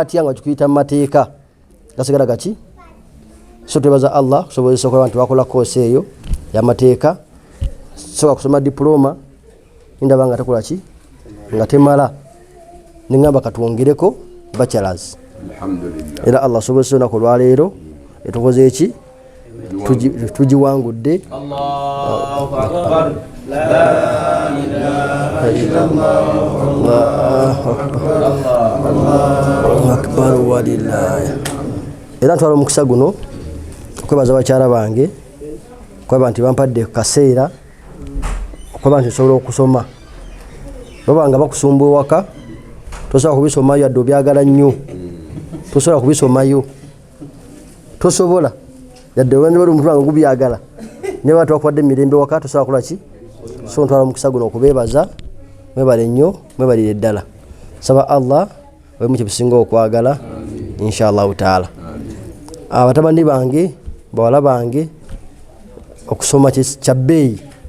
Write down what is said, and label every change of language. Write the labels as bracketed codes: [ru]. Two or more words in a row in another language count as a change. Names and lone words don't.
[lg] atya nga kikuyita mu mateeka gasigala gaki so twebaza Allah kusobozesa okuba nti wakola koose eyo y'amateeka soka kusoma diploma ndaba nga takola ki nga temala ningamba katwongereko bachelors alhamdulillah era Allah sobozesa olunaku olwaleero etukoze eki tugiwangudde [ar] الله أكبر لا إله إلا الله الله أكبر ولله [lg] era ntwala omukisa guno okwebaza bakyala bange kwaba nti bampadde kaseera okwaba nti nsobola okusoma babanga bakusumba ewaka tosobola kubisomayo yadde obyagala nnyo tosobola kubisomayo tosobola yadde obanze bali omuntu wange gubyagala naye bantu bakwadde emirembe waka tosobola kukola ki so ntwala omukisa guno okubeebaza mwebale nnyo mwebalire ddala saba Allah wemu kyebisinga okwagala [ar] إن شاء الله تعالى [lg] abatabani bange bawala bange okusoma kya bbeeyi